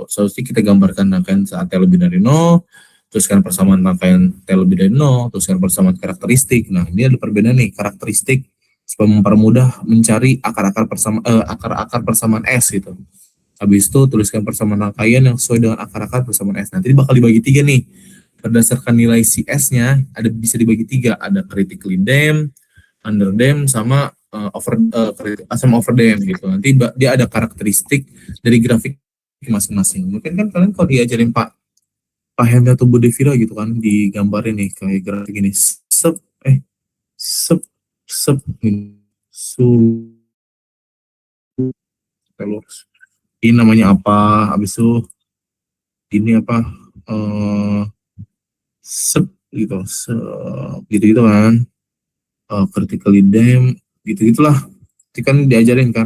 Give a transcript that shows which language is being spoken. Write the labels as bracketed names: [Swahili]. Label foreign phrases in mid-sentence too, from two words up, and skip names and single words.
[Indonesian] Seharusnya kita gambarkan rangkaian saat T lebih dari 0, teruskan persamaan rangkaian T lebih dari 0, teruskan persamaan karakteristik. Nah, ini ada perbedaan nih karakteristik supaya mempermudah mencari akar-akar persamaan S gitu. Habis itu tuliskan persamaan rangkaian yang sesuai dengan akar-akar persamaan S. Nanti bakal dibagi tiga nih. Berdasarkan nilai CS-nya bisa dibagi tiga. Ada [English] critically damped, under damped, [Indonesian] sama [English] over damped [Indonesian] gitu. Nanti dia ada karakteristik dari grafik masing-masing. Mungkin kan kalian kalau diajarin Pak Hendra atau Bu Devira gitu kan digambarin nih kayak grafik ini sep sep sep su ini namanya apa, habis itu ini apa, sep gitu, gitu gitu kan, [English] critically damp [Indonesian] gitu gitulah, itu kan diajarin kan.